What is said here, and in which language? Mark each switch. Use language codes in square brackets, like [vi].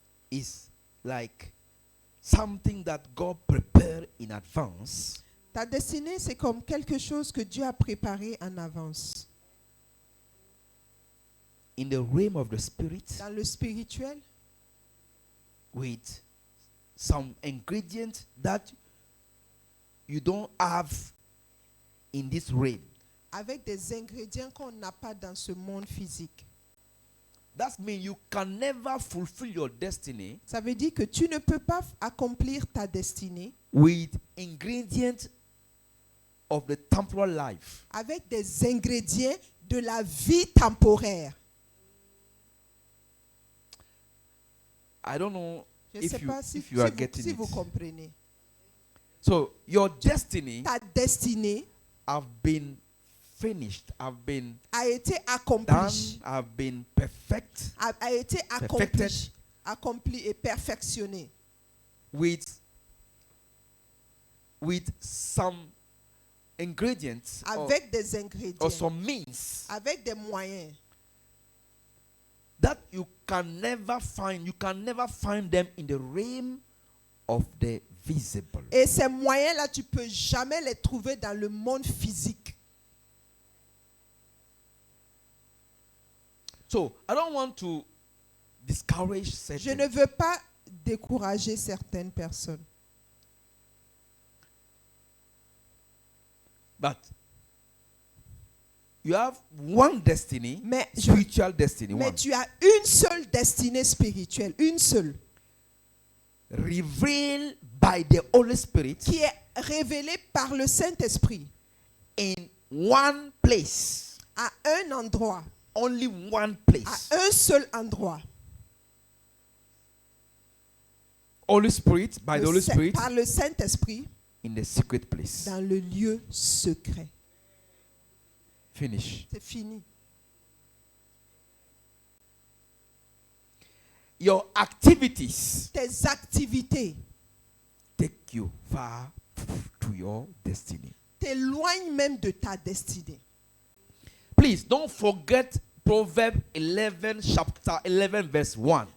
[en] is like something that God prepared in advance. [fr] Ta destinée, c'est comme quelque chose que Dieu a préparé en avance. [en] In the realm of the spirit, [fr] Dans le spirituel, [en] with some ingredients that you don't have in this realm. [fr] avec des ingrédients qu'on n'a pas dans ce monde physique. [en] That means you can never fulfill your destiny [fr] Ça veut dire que tu ne peux pas accomplir ta destinée [en] with ingredients of the temporal life. [fr] avec des ingrédients de la vie temporaire. [en] I don't know [fr] Je ne sais pas si [en] if you are getting [fr] vous [en] it. [fr] comprenez. [en] So your destiny [fr] Ta destinée [en] have been finished, have been [fr] a été [en] done, [fr] accomplie, [en] have been perfect [fr] a été [en] Perfected. [fr] accomplie et perfectionnée [en] with some ingredients [fr] avec des [en] or [fr] ingrédients, [en] some means [fr] avec des moyens [en] that you can never find. You can never find them in the realm of the visible. [fr] Et ces moyens-là, tu ne peux jamais les trouver dans le monde physique. [en] So I don't want to discourage [fr] Je [en] certain. [fr] ne veux pas décourager certaines personnes. [en] But you have one destiny, [fr] Mais, [en] spiritual destiny, one, [fr] tu as une seule destinée spirituelle, une seule, [en] revealed by the Holy Spirit [fr] qui est révélée par le Saint-Esprit [en] in one place, [fr] à un endroit, [en] only one [fr] à [en] place. [fr] un seul endroit. [en] Holy Spirit, by the Holy Spirit, [fr] Par le Saint-Esprit, [en] in the secret place. [fr] dans le lieu secret. [en] Finish. [fr] C'est fini. [en] your activities [fr] tes activités [en] take you far to your destiny. [fr] t'éloignent même de ta destinée. [en] Please don't forget Proverbs 11, chapter 11, verse 1.